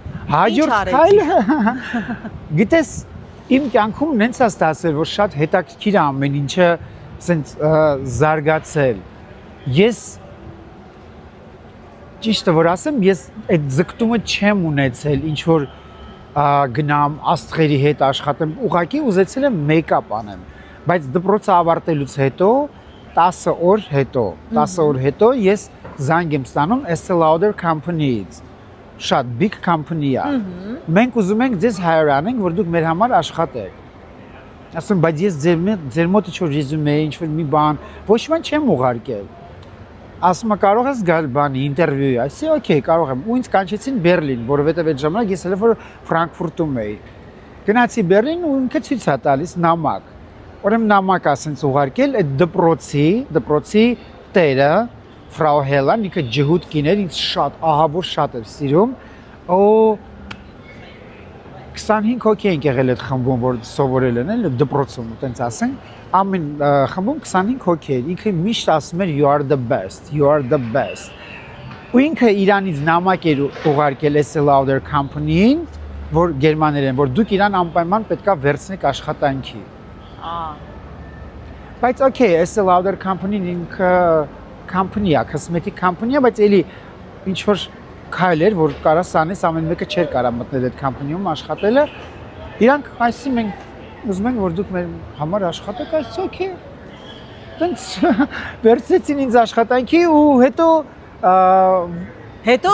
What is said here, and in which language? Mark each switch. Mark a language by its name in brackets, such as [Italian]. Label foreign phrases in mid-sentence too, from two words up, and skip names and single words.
[Armenian] Հաջորդ քայլը գիտես իմ կյանքում նենց է ստացել, որ շատ հետաքրքիր է ամեն ինչը սենց զարգացել։ Ես ճիշտը որ ասեմ, ես այդ ձգտումը չեմ ունեցել, ինչ որ գնամ աստղերի հետ աշխատեմ, ուղղակի ուզեցել եմ մեյքափ անեմ, բայց դպրոցը ավարտելուց հետո 10 օր հետո ես զանգ եմ ստանում Estee Lauder Company-ից։ Շատ [English] big company [Armenian] է։ Մենք ուզում ենք ձեզ hire անենք, որ դուք մեր համար աշխատեք։ Ասում, բայց ես ձեր մոտ ինչ-որ ռեզյումե, ինչ-որ մի բան, ոչ մի բան չեմ ուղարկել։ Ասում, կարող ես գալ բանի, ինտերվյուի, ասի, օքեյ, կարող եմ։ Ու ինձ կանչեցին Բերլին, որովհետև այդ ժամանակ ես հենց որ Ֆրանկֆուրտում էի։ Գնացի Բերլին ու ինքը ցույց է տալիս նամակ։ Ուրեմն նամակ ասենց ուղարկել այդ դպրոցի տերը Frau Helen, ինքը ջհուդ կիներ, ինձ շատ, ահավոր շատ էր սիրում, ու 25 հոգի ենք եղել այդ խմբում, որ սովորել են, էլ դպրոցում, տենց ասենք, ամեն խմբում 25 հոգի էր, ինքը միշտ ասում էր [English] you are the best, you are the best, [Armenian] ու ինքը Իրանից նամակ էր ուղարկել Estee Lauder Company-ին, որ գերմաներեն, որ դուք իրան անպայման պետքա վերցնեք աշխատանքի։ Բայց okay, Estee Lauder Company-ն ինքը company-ա, [English] cosmetic company- [Armenian] ա, բայց էլի ինչ որ քայլ էր, որ կարաս անես, ամեն մեկը չէր կարա մտնել այդ company-ում աշխատելը։ Իրանք այսի մենք ուզում ենք, որ դուք մեր համար աշխատեք, այս okay։ Տենց վերցրեցին ինձ աշխատանքի ու հետո